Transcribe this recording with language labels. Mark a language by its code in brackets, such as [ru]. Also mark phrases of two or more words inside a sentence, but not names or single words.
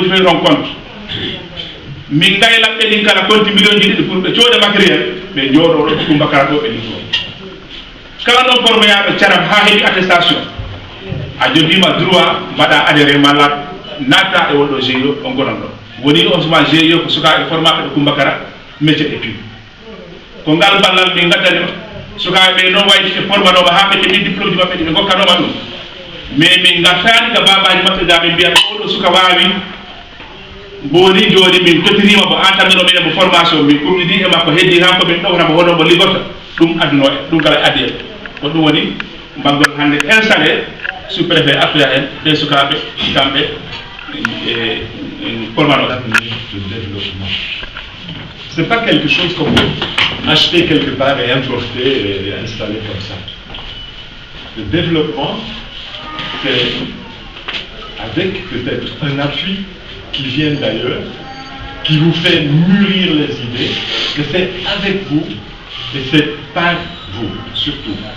[ff] gudditoyi on compte min gaylaɓɓe ɗin kala compte million ji ɗiɗi pour ɓe cooda matériel ɓe jooɗo ɗo Coumbacara ɗo ɓe liggo kala noon formoyaɓe Thiarab ha heeɓi attestation a jogima droit mbaɗa adhéré malla natta e wonɗo GIE o gonon ɗo woni on suma GIE ko sukaɓe formaɓe ɗo Coumbacara [fr] métier et puis [ff] ko ngal ballal min gaddani sukaɓe ɓe noon wayde ɓe formanoma ha ɓe keeɓi diplôme ji maɓɓe ɗi ɓe gokkanoma ɗum mais min gartani ka babaji maɓɓe ga ɓe mbiyata oɗo suka wawi boni joni min totirima mo entamino minen mo formation min kumɗiɗi e makko heddi han ko min ɗowtamo hono mo liggota ɗum adduno e ɗum kala addi en ko ɗum woni mbaggol hande [fr] installé sous préfet [ff] appuya en ɓe sukaɓe kamɓe formanoɓe. [fr] C'est pas quelque chose qu'on peut acheter quelque part et importer et installer comme ça. Le développement, c'est avec peut-être un appui qui vient d'ailleurs, qui vous fait mûrir les idées, mais c'est avec vous et c'est par vous, surtout.